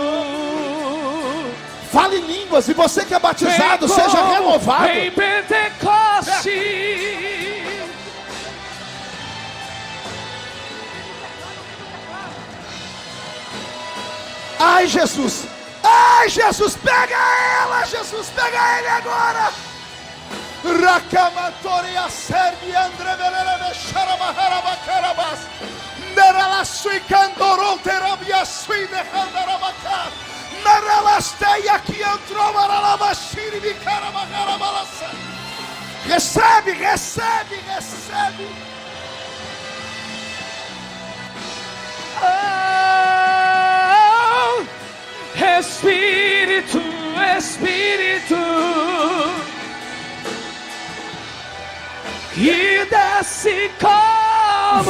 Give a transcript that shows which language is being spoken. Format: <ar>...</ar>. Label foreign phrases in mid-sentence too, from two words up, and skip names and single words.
<pt>Fale em línguas, e você que é batizado, seja renovado. Em Pentecoste. Ai, Jesus, pega ela, Jesus, pega ele agora. Rakamatoria serbi andrevelele sharabaharabas. Nerala sui candoron terabia sui de handarabaka. Nerala steia que entrou maralabashiri bicarabaharabalasa. Recebe. Espírito, que desce como</pt>